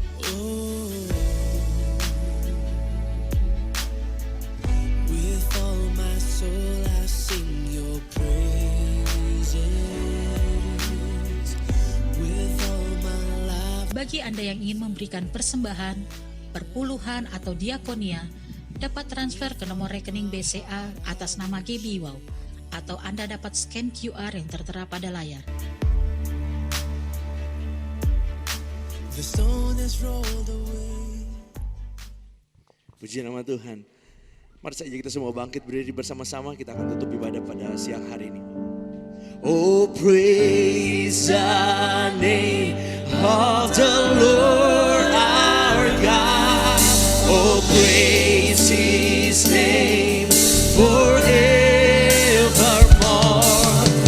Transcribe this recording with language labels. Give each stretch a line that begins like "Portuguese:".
English: Oh, with all my soul I sing your praises. With all my life.
Indonesian: Bagi Anda yang ingin memberikan persembahan, perpuluhan atau diakonia, dapat transfer ke nomor rekening BCA atas nama GBI Wow, atau Anda dapat scan QR yang tertera pada layar.
English: The stone has rolled away.
Indonesian: Puji nama Tuhan. Mari saja kita semua bangkit berdiri bersama-sama. Kita akan tutup ibadah pada siang hari ini.
English: Oh, praise the name of the Lord our God. Oh, praise His name forevermore.